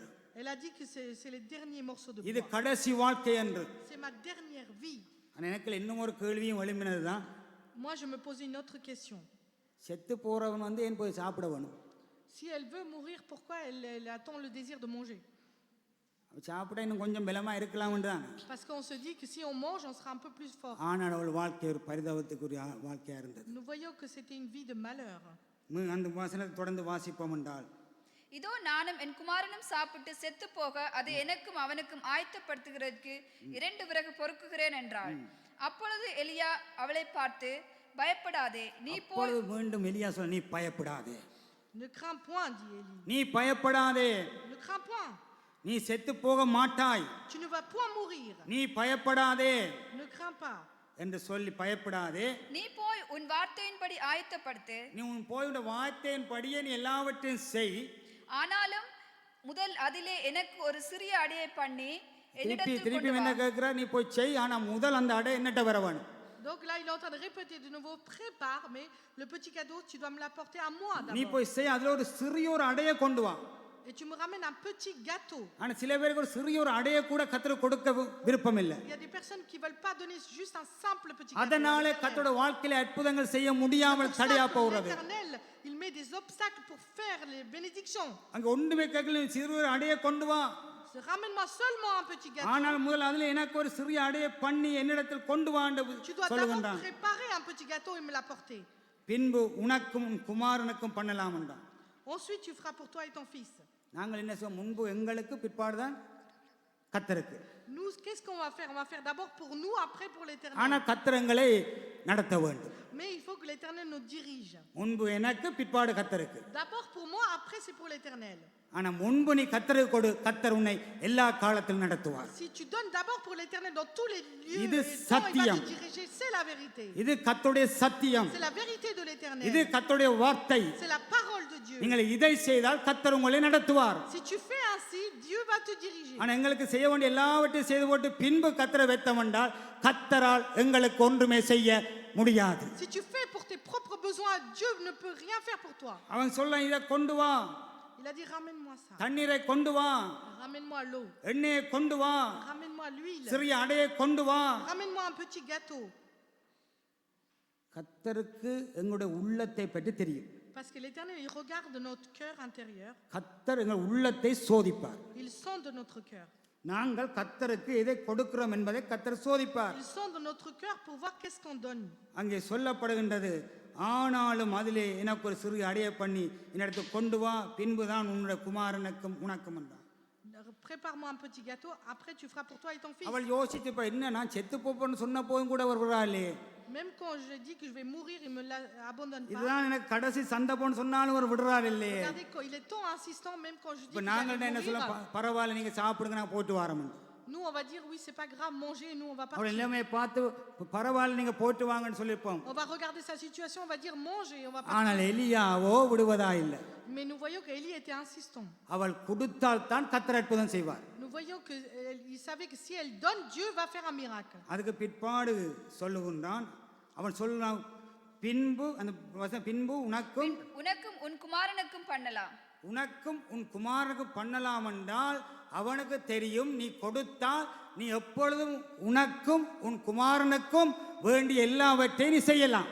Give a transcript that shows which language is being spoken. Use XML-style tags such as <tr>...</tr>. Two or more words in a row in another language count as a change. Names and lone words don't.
<fr>Elle a dit que c'est les derniers morceaux de</fr> <ta>இது</ta> <fr>bois.</fr> <ta>கடைசி வாழ்க்கை என்று.</ta> <fr>C'est ma dernière vie.</fr> <ta>ஆனா எனக்கு இன்னும் ஒரு கேள்வியும் எழுப்பினதுதான்,</ta> <fr>Moi, je me posais une autre question.</fr> <ta>செத்து போறவன் ஏன் போய் சாப்பிட வேணும்?</ta> <fr>Si elle veut mourir, pourquoi elle attend le désir de manger?</fr> <ta>சாப்பிட இன்னும் கொஞ்சம் பலமா இருக்கலாம்னு தான்.</ta> <fr>Parce qu'on se dit que si on mange, on sera un peu plus fort.</fr> <ta>ஆனால் அவள் வாழ்க்கை ஒரு பரிதாபத்துக்குரிய வாழ்க்கையா இருந்தது.</ta> <fr>Nous voyons que c'était une vie de malheur.</fr> <ta>அந்த வசனத்தை தொடர்ந்து வாசிப்போம் என்றால், இதோ நானும் என் குமாரனும் சாப்பிட்டு செத்து போக அதை எனக்கும் அவனுக்கும் ஆயத்தப்படுத்துகிறதுக்கு 2 விறகு பொறுக்குகிறேன் என்றாள். அப்பொழுது எலியா அவளை பார்த்து, பயப்படாதே, நீ போய் அப்பொழுது மீண்டும் எலியா சொல்ல, நீ பயப்படாதே,</ta> <fr>Ne crains point, dit Élie.</fr> <ta>நீ பயப்படாதே,</ta> <fr>Ne crains point.</fr> <ta>நீ செத்து போக மாட்டாய்,</ta> <fr>Tu ne vas point mourir.</fr> <ta>நீ பயப்படாதே</ta> <fr>Ne crains pas.</fr> <ta>என்று சொல்லி, பயப்படாதே, நீ போய் உன் வார்த்தையின்படி ஆயத்தப்படுத்து. நீ உன் போயுடைய வார்த்தையின் படியே நீ எல்லாவற்றையும் செய். ஆனாலும் முதல் அதிலே எனக்கு ஒரு சிறிய அடையை பண்ணி திருப்பி என்னிடத்தில் திருப்பி கொண்டு என்ன வா. கேட்கிற, நீ போய் செய், ஆனா முதல் அந்த அடை என்னட்ட வர வேணும்.</ta> <fr>Donc là, il est en train de répéter de nouveau, prépare, mais le petit cadeau, tu dois me l'apporter à moi</fr> <ta>நீ</ta> <fr>d'abord.</fr> <ta>போய் செய், அதுல ஒரு சிறிய ஒரு அடையை கொண்டு வா.</ta> <fr>Et tu me ramènes un petit gâteau.</fr> <ta>ஆனா சில பேருக்கு ஒரு சிறிய ஒரு அடையை கூட கர்த்தருக்கு கொடுக்க விருப்பம் இல்லை.</ta> <fr>Il y a des personnes qui ne veulent pas donner juste un simple petit gâteau.</fr> <ta>அதனாலே கர்த்தரோட வாழ்க்கையில அற்புதங்கள் செய்ய முடியாமல் தடையா போகிறது.</ta> <fr>L'Éternel, il met des obstacles pour faire les bénédictions.</fr> <ta>அங்க ஒன்றுமே கேட்கல, நீ சிறிய ஒரு அடையை கொண்டு வா.</ta> <fr>Ramène-moi seulement un petit gâteau.</fr> <ta>ஆனால் முதல்ல அதுல எனக்கு ஒரு சிறிய அடையை பண்ணி என்னிடத்தில் கொண்டு வா என்று</ta> <fr>Tu dois d'abord</fr> <ta>சொல்லுகின்றான்.</ta> <fr>préparer un petit gâteau et me l'apporter.</fr> <ta>பின்பு உனக்கும் உன் குமாரனுக்கும் பண்ணலாம் என்றான்.</ta> <fr>Ensuite, tu feras pour toi et ton fils.</fr> <ta>நாங்கள் என்ன செய்வோம், முன்பு எங்களுக்கு பிற்பாடுதான் கர்த்தருக்கு.</ta> <fr>Nous, qu'est-ce qu'on va faire? On va faire d'abord pour nous, après pour l'Éternel.</fr> <ta>ஆனா கர்த்தரங்களை நடத்த வேண்டும்.</ta> <fr>Mais il faut que l'Éternel nous dirige.</fr> <ta>முன்பு எனக்கு பிற்பாடு கர்த்தருக்கு.</ta> <fr>D'abord pour moi, après c'est pour l'Éternel.</fr> <ta>ஆனா முன்பு நீ கர்த்தருக்கு கொடு, கர்த்தர் உன்னை எல்லா காலத்திலும் நடத்துவார்.</ta> <fr>Si tu donnes d'abord pour l'Éternel dans tous les lieux</fr> <ta>இது</ta> <fr>et temps, il va</fr> <ta>சத்தியம்.</ta> <fr>te diriger. C'est la vérité.</fr> <ta>இது கர்த்தருடைய சத்தியம்,</ta> <fr>C'est la vérité de</fr> <ta>இது</ta> <fr>l'Éternel.</fr> <ta>கர்த்தருடைய வார்த்தை.</ta> <fr>C'est la parole de Dieu.</fr> <ta>நீங்கள் இதை செய்தால் கர்த்தர் உங்களை நடத்துவார்.</ta> <fr>Si tu fais ainsi, Dieu va te diriger.</fr> <ta>ஆனா எங்களுக்கு செய்ய வேண்டிய எல்லாவற்றையும் செய்து போட்டு பின்பு கர்த்தரை வெத்தம் என்றால் கர்த்தரால் எங்களுக்கு ஒன்றுமே செய்ய முடியாது.</ta> <fr>Si tu fais pour tes propres besoins, Dieu ne peut rien faire pour toi.</fr> <ta>அவன் சொல்ல, இதை கொண்டு வா,</ta> <fr>Il a dit ramène-moi ça.</fr> <ta>தண்ணீரை கொண்டு வா,</ta> <fr>Ramène-moi l'eau.</fr> <ta>எண்ணெயை கொண்டு வா,</ta> <fr>Ramène-moi l'huile.</fr> <ta>சிறிய அடையை கொண்டு வா.</ta> <fr>Ramène-moi un petit gâteau.</fr> <ta>கர்த்தருக்கு எங்களுடைய உள்ளத்தை பற்றி தெரியும்.</ta> <fr>Parce que l'Éternel, il regarde notre cœur intérieur.</fr> <ta>கர்த்தர் எங்கள் உள்ளத்தை சோதிப்பார்.</ta> <fr>Il sonde notre cœur.</fr> <ta>நாங்கள் கர்த்தருக்கு எதை கொடுக்கிறோம் என்பதை கர்த்தர் சோதிப்பார்.</ta> <fr>Il sonde notre cœur pour voir qu'est-ce qu'on donne.</fr> <ta>அங்கே சொல்லப்படுகின்றது, ஆனாலும் அதிலே எனக்கு ஒரு சிறு அடைய பண்ணி என்னிடத்து கொண்டு வா, பின்புதான் உன்னுடைய குமாரனுக்கும் உனக்கும் என்றான்.</ta> <fr>Prépare-moi un petit gâteau, après tu feras pour toi et ton fils.</fr> <ta>அவள் யோசிச்சுப்பா, என்ன நான் செத்து போப்பேன்னு சொன்ன போதும் கூட வருவாளே,</ta> <fr>Même quand je dis que je vais mourir, il me l'abandonne pas.</fr> <ta>இதுதான் எனக்கு கடைசி சந்தர்ப்பம்னு சொன்னாலும் ஒரு விடுறாள் இல்லையே.</ta> <fr>Regardez, il est tant insistant, même quand je dis</fr> <ta>இப்ப</ta> <fr>qu'il va</fr> <ta>நாங்கள்ட்ட என்ன சொல்ல,</ta> <fr>mourir.</fr> <ta>பரவாயில்ல நீங்க சாப்பிடுங்க, நான் போட்டு வரேன்.</ta> <fr>Nous, on va dire, oui, c'est pas grave, manger, nous, on va</fr> <ta>அவள்</ta> <fr>partir.</fr> <ta>எல்லாமே பார்த்து பரவாயில்ல நீங்க போட்டு வாங்கன்னு சொல்லியிருப்போம்.</ta> <fr>On va regarder sa situation, on va dire, mange et on va partir.</fr> <ta>ஆனால் எலியாவோ விடுவதா இல்லை.</ta> <fr>Mais nous voyons qu'Élie était insistant.</fr> <ta>அவள் கொடுத்தால் தான் கர்த்தர் அற்புதம் செய்வார்.</ta> <fr>Nous voyons qu'il savait que si elle donne, Dieu va faire un miracle.</fr> <ta>அதுக்கு பிற்பாடு சொல்லுகின்றான். அவன் சொல்றான், பின்பு உனக்கும் உன் குமாரனுக்கும் பண்ணலாம். உனக்கும் உன் குமாரனுக்கு பண்ணலாம் என்றால் அவனுக்கு தெரியும் நீ கொடுத்தால் நீ எப்பொழுதும் உனக்கும் உன் குமாரனுக்கும் வேண்டிய எல்லாவற்றையும் நீ செய்யலாம்.</ta>